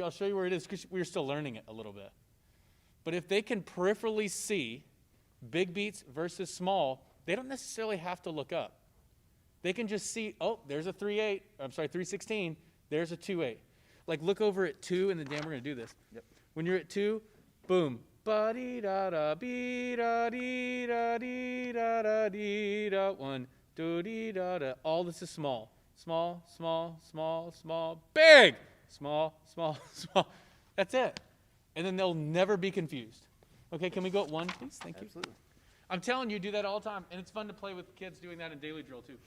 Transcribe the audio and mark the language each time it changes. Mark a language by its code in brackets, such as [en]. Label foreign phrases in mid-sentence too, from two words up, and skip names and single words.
[en] I'll show you where it is, because we were still learning it a little bit. But if they can peripherally see big beats versus small, they don't necessarily have to look up. They can just see, oh, there's a 3/8. I'm sorry, 3/16. There's a 2/8. Like, look over at 2, and then, Dan, we're going to do this. Yep. When you're at 2, boom. Ba-dee-da-da, bee-da-dee-da-dee-da-da-dee-da. 1, do-dee-da-da. All this is small. Small, small, small, small, big. Small, small, small. That's it. And then they'll never be confused. Okay, can we go at 1, please? Thank you. Absolutely. I'm telling you, do that all the time. And it's fun to play with kids doing that in daily drill, too.